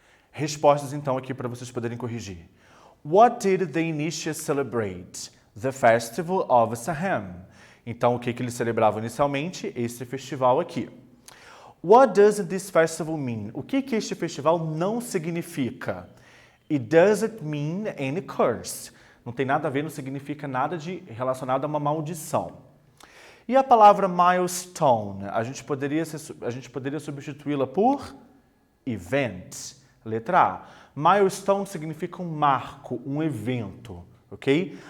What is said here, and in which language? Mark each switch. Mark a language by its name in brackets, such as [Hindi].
[Portuguese] Respostas, então, aqui para vocês poderem corrigir. [English] What did they initially celebrate? The Festival of Samhain. [Portuguese] Então, o que eles celebravam inicialmente? Esse festival aqui. [English] What does this festival mean? [Portuguese] O que este festival não significa? [English] It doesn't mean any curse. [Portuguese] Não tem nada a ver, não significa nada relacionado a uma maldição. E a palavra milestone? A gente poderia substituí-la por event. Letra A. Milestone significa um marco, um evento, ok?